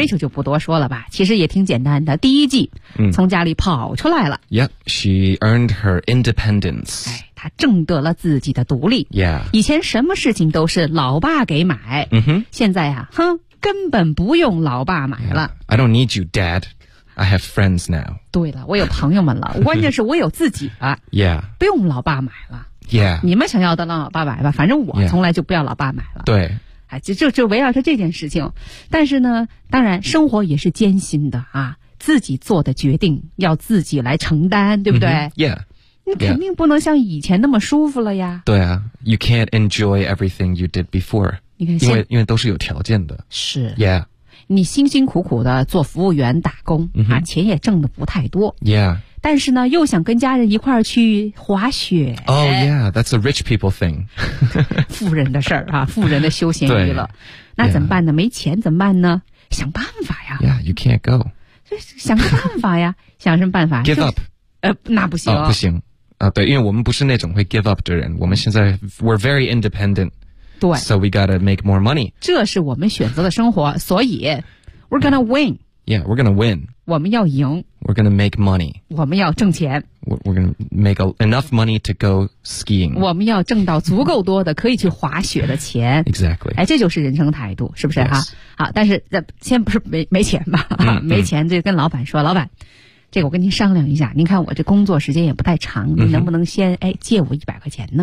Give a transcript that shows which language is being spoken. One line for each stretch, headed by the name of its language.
Chinese: Rachel 就不多说了吧其实也挺简单的第一季、mm-hmm. 从家里跑出来了
English: Yep, she earned her independence、
Chinese: 哎他挣得了自己的独立、 yeah. 以前什么事情都是老爸给买、 mm-hmm. 现在啊哼根本不用老爸买了、
English: yeah. I don't need you dad I have friends now
Chinese: 对了我有朋友们了关键是我有自己了、 yeah. 不用老爸买了、 yeah. 你们想要的让老爸买吧反正我从来就不要老爸买了、yeah. 对哎，就围绕着这件事情但是呢当然生活也是艰辛的啊，自己做的决定要自己来承担对不对、 mm-hmm. yeah Yeah. 你肯定不能像以前那么舒服了呀。对啊
English: ,you can't enjoy everything you did before.
Chinese: 你看因为都是有条件的。是。 Yeah. 你辛辛苦苦的做服务员打工、 mm-hmm. 啊钱也挣得不太多。 Yeah. 但是呢又想跟家人一块儿去滑雪。
English: Oh yeah, that's a rich people thing.
Chinese: 富人的事儿啊富人的休闲娱乐。那怎么办呢、 yeah. 没钱怎么办呢想办法呀。
English: Yeah, you can't go.
Chinese: 想个办法呀想什么办法
English: ?Give up.
Chinese: 那不行、哦。不行。啊、对因为我们不是那种会 give up 的人我们现在
English: we're very independent
Chinese: 对
English: so we gotta make more money
Chinese: 这是我们选择的生活所以
English: we're gonna win yeah we're gonna win
Chinese: 我们要赢
English: we're gonna make money
Chinese: 我们要挣钱
English: we're gonna make enough money to go skiing
Chinese: 我们要挣到足够多的可以去滑雪的钱
English: exactly
Chinese: 哎，这就是人生态度是不是、
English: yes.
Chinese: 啊、好但是先不是没钱吧、没钱就跟老板说老板这个我跟您商量一下您看我这工作时间也不太长您能不能先、嗯、哎借我100块钱呢